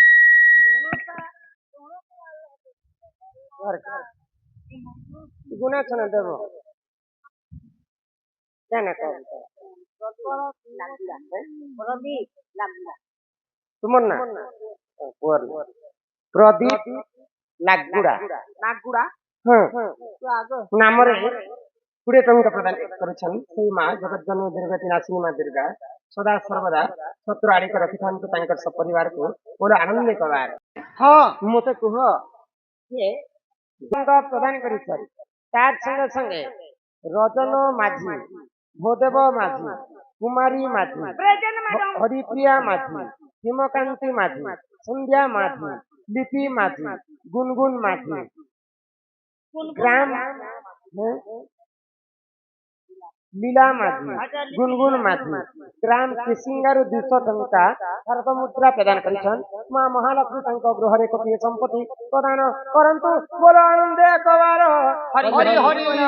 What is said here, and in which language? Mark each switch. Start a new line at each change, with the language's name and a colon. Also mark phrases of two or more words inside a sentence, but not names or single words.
Sambalpuri: ଗୁନା ଛନ ଦେବ କେନା କର ତୁମର ନା ପୁଅର ପ୍ରଦୀପ ନାଗଗୁଡ଼ା ନାମରେ ଗୁଡ଼େ ଟଙ୍କା ପ୍ରଦାନ କରୁଛନ ସେ ମାଁ ଜଗତ ଜନନୀ ଦୁର୍ଗତି ନାଶିନୀ ମାଁ ଦୁର୍ଗା ସଦା ସର୍ବଦା ଶତ୍ରୁ ଆଡ଼ି କର ରଖିଥାନ ତୋ ତାଁକର ସବ ପରିବାର କୋ ବୋଲୋ ଆନନ୍ଦ କବାର ହାଁ ମତେ କହ ୟେ ଟଙ୍କା ପ୍ରଦାନ କରିଛନ ତାର ସଙ୍ଗେ ସଙ୍ଗେ ରଜନ ମାଝୀ ଭୋଦେବ ମାଝୀ କୁମାରୀ ମାଝୀ ହରିପ୍ରିୟା ମାଝୀ ହିମକାନ୍ତି ମାଝୀ ସନ୍ଧ୍ୟା ମାଝୀ ଲିପି ମାଝୀ ଗୁନଗୁନ ମାଝୀ ଗ୍ରାମ ଲୀଳା ମାଝୀ ଗୁନଗୁନ ମାଝୀ ଗ୍ରାମ କିସିଙ୍ଗାରୁ 200 ଟଙ୍କା ଭାରତ ମୁଦ୍ରା ପ୍ରଦାନ କରିଛନ ମାଁ ମହାଲକ୍ଷ୍ମୀ ତାଁକୋ ଗୃହରେ କୋଟିଏ ସମ୍ପତ୍ତି ପ୍ରଦାନ କରନ୍ତୁ ବୋଲୋ ଆନନ୍ଦେ କବାର ହରି ହରି